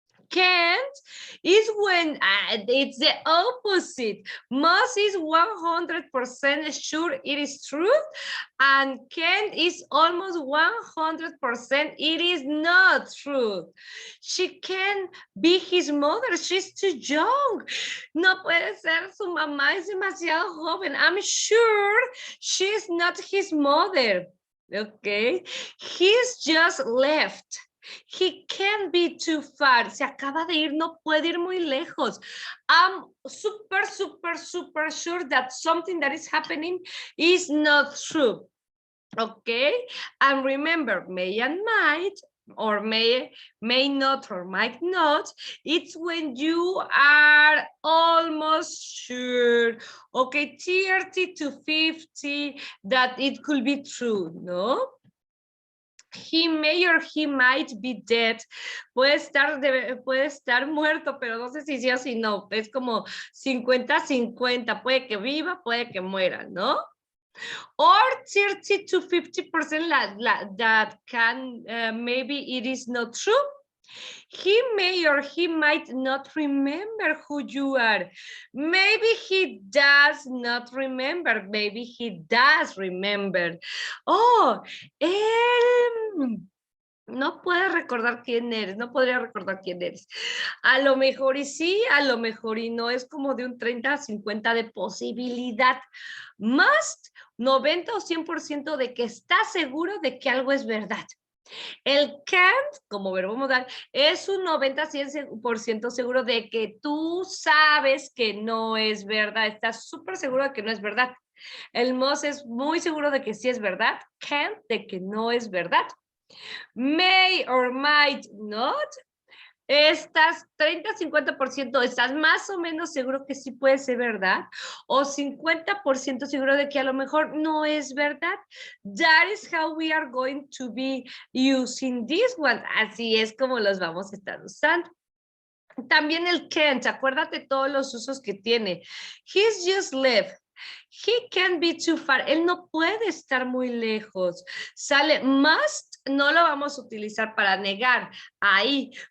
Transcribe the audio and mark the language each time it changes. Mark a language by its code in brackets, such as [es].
[en] Can't is when it's the opposite. Must is 100% sure it is true, and can't is almost 100% it is not true. She can be his mother, she's too young. [es] No puede ser, su mamá es demasiado joven. [en] I'm sure she's not his mother. Okay, he's just left. He can't be too far. [es] Se acaba de ir, no puede ir muy lejos. [en] I'm super sure that something that is happening is not true. Okay, and remember, may and might, or may not, or might not, it's when you are almost sure, okay, 30 to 50 that it could be true, no? He may or he might be dead. [es] Puede estar muerto, pero no sé si sí o si no. Es como 50-50. Puede que viva, puede que muera, ¿no? [en] Or 30 to 50% that can, maybe it is not true. He may or he might not remember who you are. Maybe he does not remember. Maybe he does remember. [es] Oh, él no puede recordar quién eres, no podría recordar quién eres. A lo mejor y sí, a lo mejor y no. Es como de un 30-50 de posibilidad. Must, 90 o 100% de que está seguro de que algo es verdad. El can't, como verbo modal, es un 90-100% seguro de que tú sabes que no es verdad. Estás súper seguro de que no es verdad. El must es muy seguro de que sí es verdad. Can't, de que no es verdad. [en] May or might not. [es] Estás 30-50%, estás más o menos seguro que sí puede ser verdad, o 50% seguro de que a lo mejor no es verdad. [en] That is how we are going to be using this one. [es] Así es como los vamos a estar usando. También el can't, acuérdate todos los usos que tiene. [en] He's just left. He can't be too far. [es] Él no puede estar muy lejos. Sale must, no lo vamos a utilizar para negar. Ahí.